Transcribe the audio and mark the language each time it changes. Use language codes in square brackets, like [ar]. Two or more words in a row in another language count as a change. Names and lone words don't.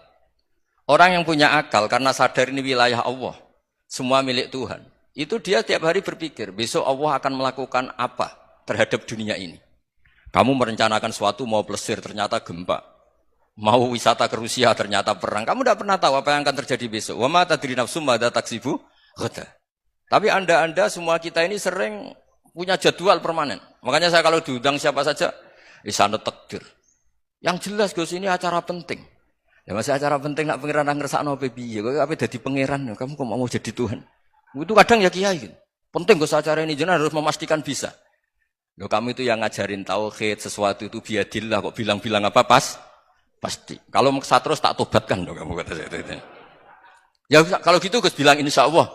[id] Orang yang punya akal karena sadar ini wilayah Allah, semua milik Tuhan. Itu dia tiap hari berpikir, besok Allah akan melakukan apa terhadap dunia ini. Kamu merencanakan suatu mau plesir ternyata gempa. Mau wisata ke Rusia ternyata perang. Kamu tidak pernah tahu apa yang akan terjadi besok. [ar] وما تدري نفس ماذا تكسب غدا. [id] Tapi Anda semua kita ini sering punya jadwal permanen. Makanya saya kalau diundang siapa saja, isana takdir. Yang jelas Gus ini acara penting. Ya masih acara penting [jv] nak pangeran ngersakno apa piye? Kok ape dadi pangeran? [id] Kamu kok mau jadi Tuhan? Itu kadang ya kiai. Penting Gus acara ini jenengan harus memastikan bisa. Loh kamu itu yang ngajarin tauhid, sesuatu itu biadillah kok bilang-bilang apa pasti. Kalau maksa terus tak tobatkan dong kamu kata saya itu. Ya kalau gitu Gus bilang insyaallah.